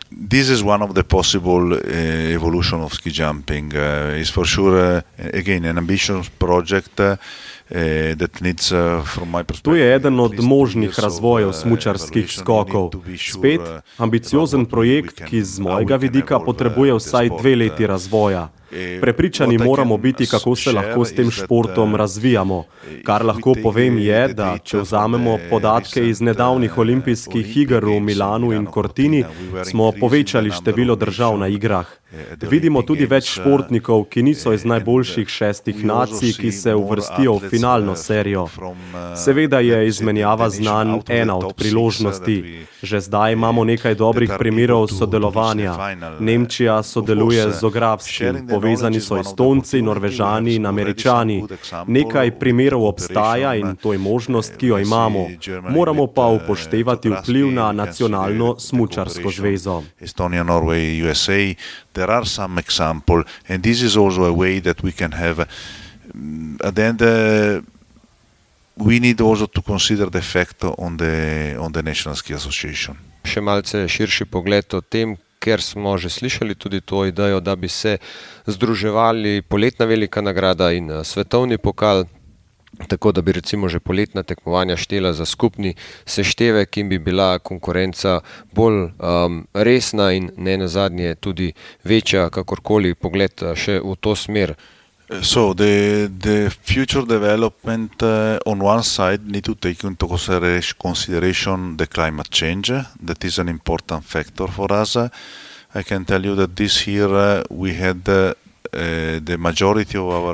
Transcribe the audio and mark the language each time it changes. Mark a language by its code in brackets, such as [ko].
[en] This is one of the possible evolution of ski jumping. It's for sure, again, an ambitious project that needs, from my perspective... [sl] To je eden od možnih razvojev smučarskih skokov. Spet ambiciozen projekt, ki z mojega vidika potrebuje vsaj 2 leti razvoja. Prepričani moramo biti, kako se lahko s tem športom razvijamo. Kar lahko povem je, da če vzamemo podatke iz nedavnih olimpijskih iger v Milanu in Cortini, smo povečali število držav na igrah. Vidimo tudi več športnikov, ki niso iz najboljših 6 nacij, ki se uvrstijo v finalno serijo. Seveda je izmenjava znanj ena od priložnosti. Že zdaj imamo nekaj dobrih primerov sodelovanja. Nemčija sodeluje z Zografskim, povezani so Estonci, Norvežani in Američani. Nekaj primerov obstaja in to je možnost, ki jo imamo. Moramo pa upoštevati vpliv na nacionalno smučarsko zvezo. [en] Estonia, Norway, USA, there are some examples, and this is also a way that we can have, at the end, we need also to consider the effect on the National Ski Association. [sl] Še malce širši pogled o tem, ker smo že slišali tudi to idejo, da bi se združevali poletna velika nagrada in svetovni pokal, tako da bi recimo že poletna tekmovanja štela za skupni seštevek in bi bila konkurenca bolj resna in ne nazadnje tudi večja, kakorkoli pogled še v to smer. [en] So the future development on one side need to take into consideration the climate change. That is an important factor for us. I can tell you that this year we had the majority of our...